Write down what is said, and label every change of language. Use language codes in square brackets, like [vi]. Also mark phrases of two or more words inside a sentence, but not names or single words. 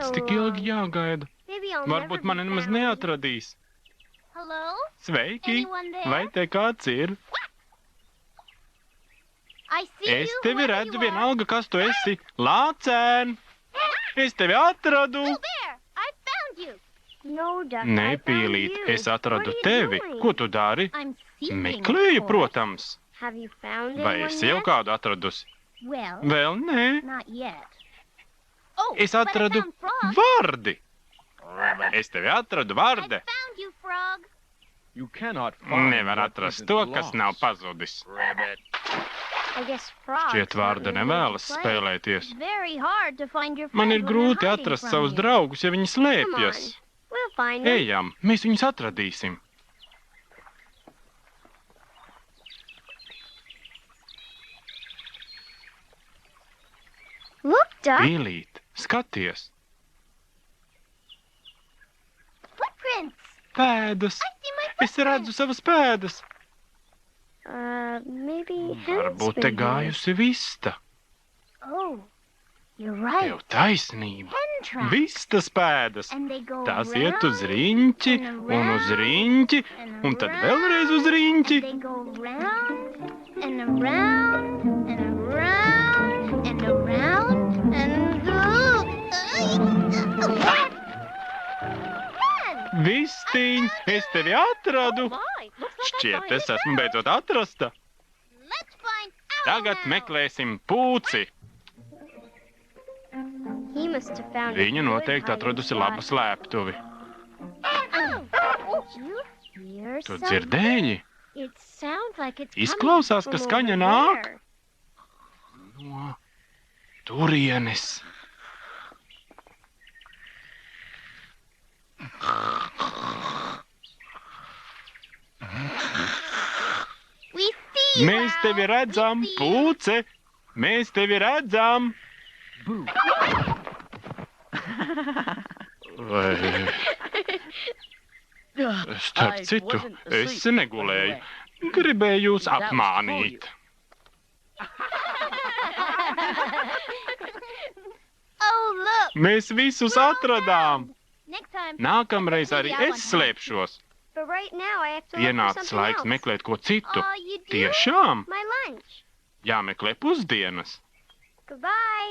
[en] so [lv] tik [en] long? [lv] ilgi jāgaida? [en] Maybe I'll [lv] Varbūt [en] never [lv] mani [en] be [lv] nemaz [en] found. [lv] neatradīs. [en] Hello? [lv] Sveiki! [en] Anyone there? [lv] Vai te kāds ir? [en] I see [lv] Es [en] you, [lv] tevi [en] whoever [lv] redzu [en] you are. [lv] vienalga, kas tu esi. Lācēn! Es tevi atradu! [en] Blue bear, I found you. No, Duck, I [lv] Nē, [en] found [lv] Pīlīt, [en] you. [lv] es atradu [en] What are you [lv] tevi. [en] doing? [lv] Ko tu dari? [en] I'm seeking, [lv] Meklēju, [en] of course. [lv] protams. [en] Have you found [lv] Vai [en] anyone [lv] esi jau [en] yet? [lv] kādu atradusi? [en] Well, [lv] Vēl nē. [en] not yet. Oh, [lv] Es [en] but I [lv] atradu [en] found Frog. [lv] Vardi. Es tevi atradu, [en] I [lv] Varde. [en] found you, Frog. You cannot find [lv] Nevar [en] what [lv] atrast [en] isn't [lv] to, kas [en] lost. [lv] nav pazudis. [en] I guess Frog. [lv] Šķiet, Varde nevēlas spēlēties. [en] Very hard to find your [lv] Man ir [en] friends when they're [lv] grūti [en] hiding [lv] atrast [en] from [lv] savus [en] you. [lv] draugus, ja viņi [en] Come on, [lv] slēpjas. [en] we'll find them. [lv] Ejam, mēs viņus atradīsim. [en] Look, Duck. [lv] Pīlīt, skaties. [en] Footprints. [lv] Pēdas. [en] I see my [lv] Es redzu savas pēdas. [en] Maybe [lv] Varbūt te [en] Hen's been here. [lv] gājusi vista. [en] Oh, you're right. [lv] Tev taisnība. [en] Hen tracks. [lv] Vistas pēdas. [en] And they go [lv] Tās [en] round [lv] iet uz riņķi un uz riņķi, un tad vēlreiz uz riņķi. [en] They go round and around and around and around and go. [lv] Vistiņ, es tevi atradu. [en] My, looks like I [lv] Šķiet, [en] find [lv] es esmu beidzot atrasta. [en] Let's find Owl [lv] Tagad [en] now. [lv] meklēsim pūci. [en] He must have found a [lv] Viņa [en] good [lv] noteikti [en] hiding [lv] atradusi [en] spot. [lv] labu slēptuvi. [en] Oh, you hear [lv] Tu [en] something? [lv] dzirdēji? [en] It sounds like it's [lv] Izklausās, [en] coming [lv] ka [en] from [lv] skaņa [en] over [lv] nāk. [en] there. [lv] No turienes. [en] We see you, [lv] Mēs tevi [en] Owl. [lv] redzam, [en] We see you. [lv] pūce. Mēs tevi redzam. [en] Boo. [lv] Vai Starp citu, es negulēju. Gribēju jūs apmānīt. [en] Oh, look. [lv] Mēs visus atradām. [en] Next time. [lv] Nākamreiz arī es slēpšos. [en] But right now I have to look for [lv] Pienācis [en] something [lv] laiks [en] else. [lv] meklēt ko citu. [en] Oh, you do? [lv] Tiešām? [en] My lunch. [lv] Jāmeklē pusdienas. [en] Goodbye.